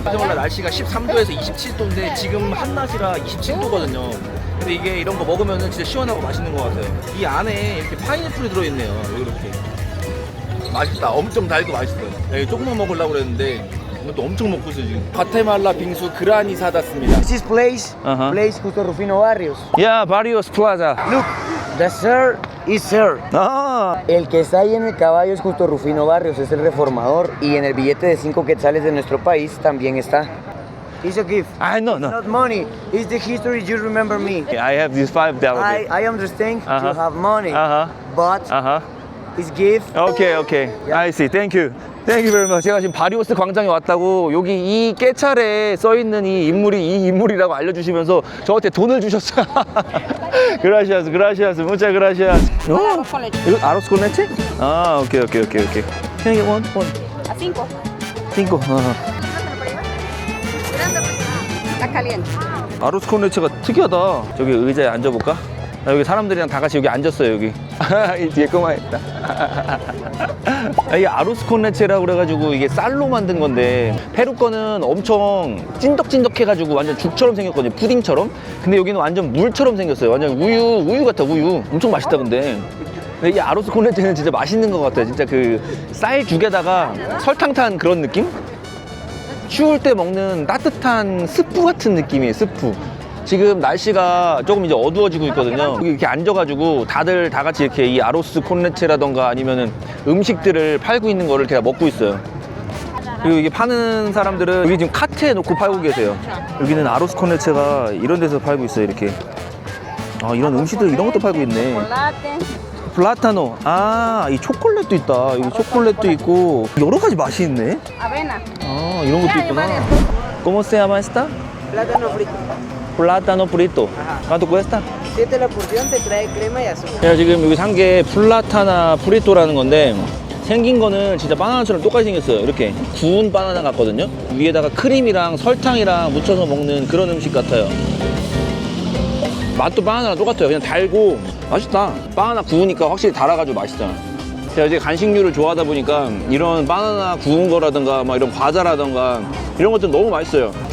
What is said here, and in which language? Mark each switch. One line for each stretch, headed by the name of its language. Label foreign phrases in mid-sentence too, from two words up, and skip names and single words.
Korean: 과테말라 날씨가 13도에서 27도인데 지금 한낮이라 27도거든요. 근데 이게 이런 거 먹으면 진짜 시원하고 맛있는 것 같아요. 이 안에 이렇게 파인애플이 들어있네요. 이렇게. 맛있다. 엄청 달고 맛있어요. 조금만 먹으려고 그랬는데 이것도 엄청 먹고 있어요 지금. 과테말라 빙수 그라니사다스입니다.
English: This place, place Justo Rufino Barrios. Yeah, Barrios Plaza. Look, the sir is sir.
Spanish: El que está ahí en el caballo es Justo Rufino Barrios, es el reformador. Y en el billete de 5 quetzales de nuestro país también está.
English: It's a gift. No. It's not money. It's the history. You remember me. I have these $5. I understand you have money, but it's gift. Okay. I see. Thank you very much.
Korean: 제가 지금 바리오스 광장에 왔다고 여기 이 깨찰에 써있는 이 인물이라고 알려주시면서 저한테 돈을 주셨어요.
Spanish: Gracias, muchas gracias.
Korean: 이거 아로스
Spanish: con leche?
English: Okay. Can I get one? A 5. 5.
Spanish: Está caliente.
Korean: 아로스
Spanish: con leche
Korean: 가 특이하다. 저기 의자에 앉아볼까? 여기 사람들이랑 다 같이 여기 앉았어요. 여기 이 뒤에 꼬마했다. 이게 아로스
Spanish: con leche
Korean: 라고 그래가지고 이게 쌀로 만든 건데 페루 거는 엄청 찐덕찐덕해가지고 완전 죽처럼 생겼거든요. 푸딩처럼. 근데 여기는 완전 물처럼 생겼어요. 완전 우유 같아. 우유 엄청 맛있다. 근데 이 아로스
Spanish: con leche
Korean: 는 진짜 맛있는 것 같아요. 진짜 그 쌀 죽에다가 설탕 탄 그런 느낌? 추울 때 먹는 따뜻한 스프 같은 느낌이에요. 스프. 지금 날씨가 조금 이제 어두워지고 있거든요. 여기 이렇게 앉아가지고 다들 다 같이 이렇게 이 아로스
Spanish: con leche
Korean: 라던가 아니면은 음식들을 팔고 있는 거를 제가 먹고 있어요. 그리고 이게 파는 사람들은 여기 지금 카트에 놓고 팔고 계세요. 여기는 아로스
Spanish: con leche
Korean: 가 이런 데서 팔고 있어요. 이렇게. 이런 음식들 이런 것도 팔고 있네. 플라타노. 이 초콜릿도 있다. 여기 초콜릿도 있고 여러 가지 맛이 있네.
Spanish: Avena.
Korean: 이런 것도 있구나.
Spanish: ¿Cómo se llama esta? Plátano frito. Plátano frito. ¿Cuánto cuesta? 7 la porción, te trae crema y azúcar.
Korean: 제가 지금 여기 산 게 플라타나 프리토라는 건데 생긴 거는 진짜 바나나처럼 똑같이 생겼어요. 이렇게 구운 바나나 같거든요. 위에다가 크림이랑 설탕이랑 묻혀서 먹는 그런 음식 같아요. 맛도 바나나랑 똑같아요. 그냥 달고 맛있다. 바나나 구우니까 확실히 달아가지고 맛있잖아. 제가 이제 간식류를 좋아하다 보니까 이런 바나나 구운 거라든가 막 이런 과자라든가 이런 것들 너무 맛있어요.